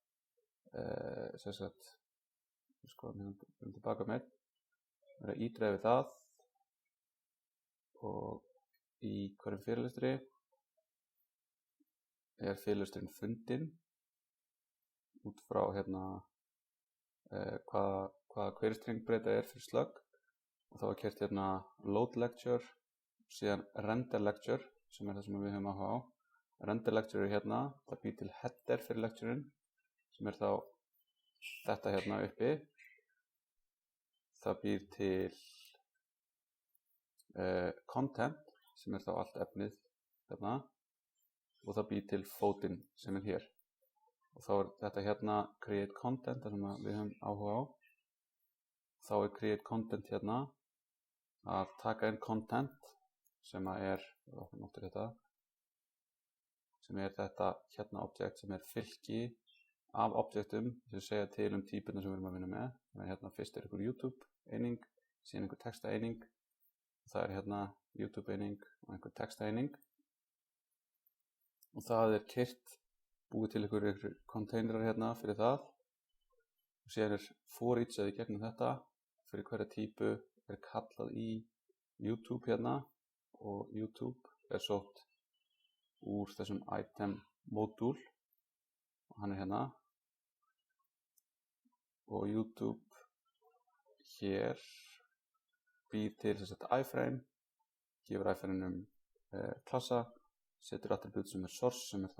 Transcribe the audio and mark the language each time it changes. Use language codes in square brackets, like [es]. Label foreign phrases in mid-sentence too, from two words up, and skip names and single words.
[is] tilbaka með, verið að ídreifa það, og í hverjum fyrirlestri er fyrirlesturinn fundinn út frá hérna hvaða query-string-breyta er fyrir slug, og þá er keyrt hérna [en] load lecture, [is] síðan [en] render lecture [is] sem er það sem við höfum áhuga á. [en] Render lecture [is] er hérna, það býr til header fyrir lectureinn sem er þá þetta hérna uppi. Það býr til content sem er þá allt efnið hérna. og það býr til fótinn sem hér. Og þá þetta hérna [en] create content, [is] það sem við höfum áhuga á. Þá [en] create content [is] hérna að taka inn content sem sem þetta hérna objekt sem fylki af objektum sem segja til típuna sem við erum að vinna með. Þannig hérna fyrst einhver YouTube eining, síðan einhver texta eining. Það hérna YouTube eining og einhver texta eining. Og það keyrt búið til einhver konteinerar hérna fyrir það. Og síðan [en] for each [is] eða í gegnum þetta fyrir hverja típu kallað í YouTube hérna og YouTube sótt úr þessum [en] item module [is] og hann hérna og YouTube hér býr til iframe, gefur iframe klassa, setur attribute sem source sem þá